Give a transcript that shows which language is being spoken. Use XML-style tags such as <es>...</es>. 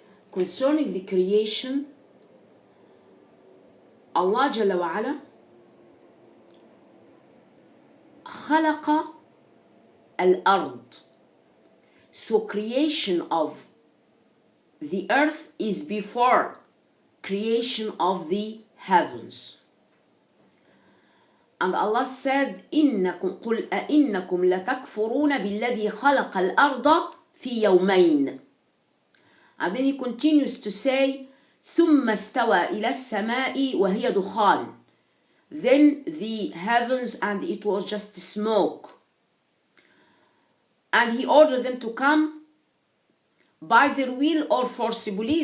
<en>Concerning the creation, Allah Jalla wa Ala</en> <ar>خلق الأرض.</ar> <en>So creation of the earth is before creation of the heavens. And Allah said,</en> <ar>إنكم قل أئنكم لتكفرون بالذي خلق الأرض في يومين.</ar> <en>And then he continues to say,</en> <ar>ثم استوى إلى السماء وهي دخان.</ar> <en>Then the heavens, and it was just smoke. And he ordered them to come by their will or forcibly.</en>